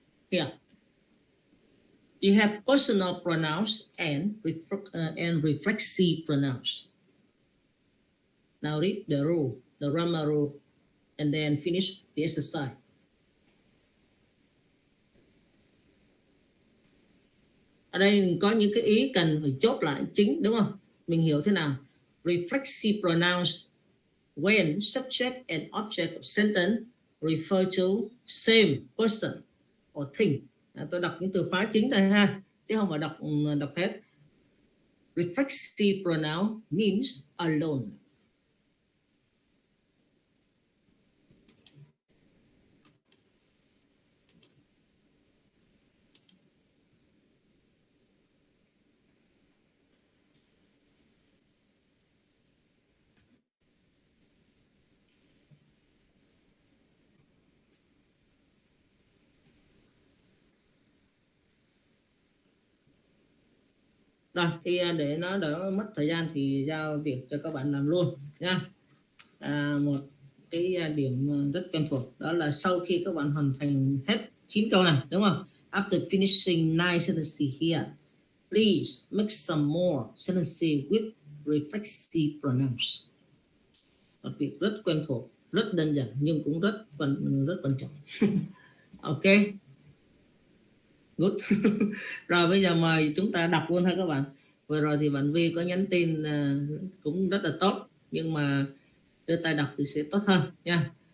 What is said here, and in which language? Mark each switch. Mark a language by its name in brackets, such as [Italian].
[English] Here, you have personal pronouns and reflexive pronouns. Now read the rule, the grammar rule, and then finish the exercise. [Vietnamese] Ở đây có những cái ý cần phải chốt lại chính, đúng không? Mình hiểu thế nào? [English] Reflexive pronouns when subject and object of sentence refer to same person or thing. [Vietnamese] Tôi đọc những từ khóa chính đây ha, chứ không phải đọc hết. [English] Reflexive pronoun means alone. [Vietnamese] Rồi thì để nó đỡ mất thời gian thì giao việc cho các bạn làm luôn nha. Một cái điểm rất quen thuộc đó là sau khi các bạn hoàn thành hết 9 câu này, đúng không? [English] After finishing 9 sentences here, please make some more sentences with reflexive pronouns. [Vietnamese] Một việc rất quen thuộc, rất đơn giản nhưng cũng rất quan trọng. [English] Ok. Good. [Vietnamese] Rồi bây giờ mời chúng ta đọc luôn thôi các bạn. Vừa rồi thì bạn Vi có nhắn tin cũng rất là tốt, nhưng mà đưa tay đọc thì sẽ tốt hơn nha.